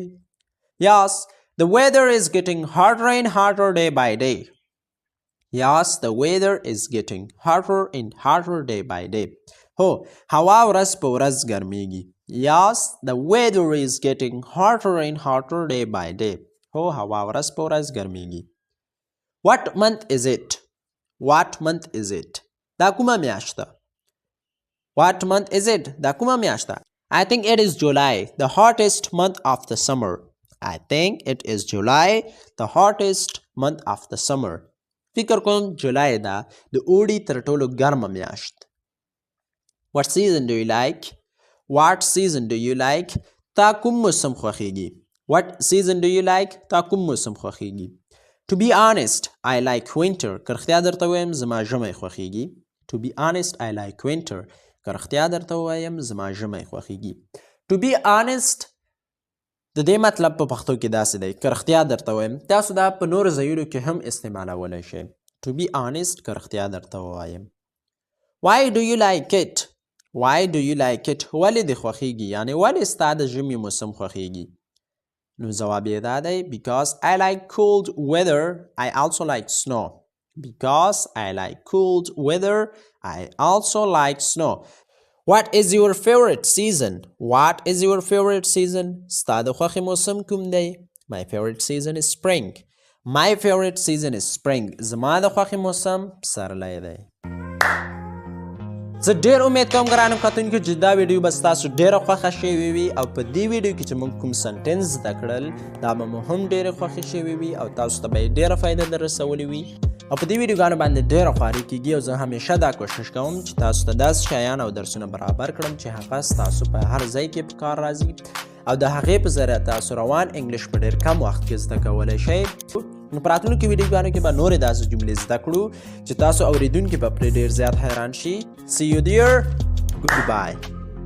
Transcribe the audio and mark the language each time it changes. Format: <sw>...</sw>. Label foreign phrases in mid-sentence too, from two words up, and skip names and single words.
<en>Yes, the weather is getting hotter and hotter day by day. Yes, the weather is getting hotter and hotter day by day.</en> <ps>هو هوا ورځ په ورځ ګرمیږي.</ps> <en>Yes, the weather is getting hotter and hotter day by day.</en> <ps>هو هوا ورځ په ورځ ګرمیږي.</ps> <en>What month is it? What month is it?</en> <ps>دا کومه میاشت ده؟</ps> <en>What month is it?</en> <ps>دا کومه میاشت ده؟</ps> <en>I think it is July, the hottest month of the summer. I think it is July, the hottest month of the summer.</en> <ps>فکر کوم جولای ده د اوړي تر ټولو ګرمه میاشت.</ps> <en>What season do you like? What season do you like?</en> <ps>تا کوم موسم خوښیږي؟</ps> <en>What season do you like?</en> <ps>تا کوم موسم خوښیږي؟</ps> <en>To be honest, I like winter.</en> <ps>که رښتیا درته ووایم زما ژمی خوښیږي.</ps> <en>To be honest, I like winter.</en> <ps>که رښتیا درته ووایم زما ژمی خوښیږي.</ps> <en>To be honest</en> <ps>د دې مطلب په پښتو کې داسې دی که رښتیا درته ووایم. تاسو دا په نورو ځایونو کې هم استعمالولی شئ.</ps> <en>To be honest</en> <ps>که رښتیا درته ووایم.</ps> <en>Why do you like it? Why do you like it?</en> <ps>ولې دې خوښیږي؟ یعنې ولې ستا د ژمي موسم خوښیږي؟ نو جواب یې دا دی</ps> <en>Because I like cold weather. I also like snow. Because I like cold weather. I also like snow. What is your favorite season? What is your favorite season?</en> <ps>ستا د خوښې موسم کوم دی؟</ps> <en>My favorite season is spring. My favorite season is spring.</en> <ps>زما د خوښې موسم پسرلی دی. زه ډېر امید کوم ګرانو کتونکو چې دا ویډیو به ستاسو ډېره خوښه شوې وي او په دې ویډیو کې چې موږ کوم سنټنس زده کړل دا به مو هم ډېرې خوښې شوې وي او تاسو ته به یې ډېره فایده در رسولې وي او په دې ویډیوګانو باندې ډېره خواري کیږي او زه همیشه دا کوشش کوم چې تاسو ته داسې شیان او درسونه برابر کړم چې هغه ستاسو په هر ځای کې په کار راځي او د هغې په ذریعه تاسو روان انګلیش په ډېر کم وخت کې زده کولی شئ. نو په راتلونکو ویډیوګانو کې به نورې داسې جملې زده کړو چې تاسو اورېدونکي به پرې ډېر زیات حیران شي.</ps> <en>See you there. Goodbye.</en>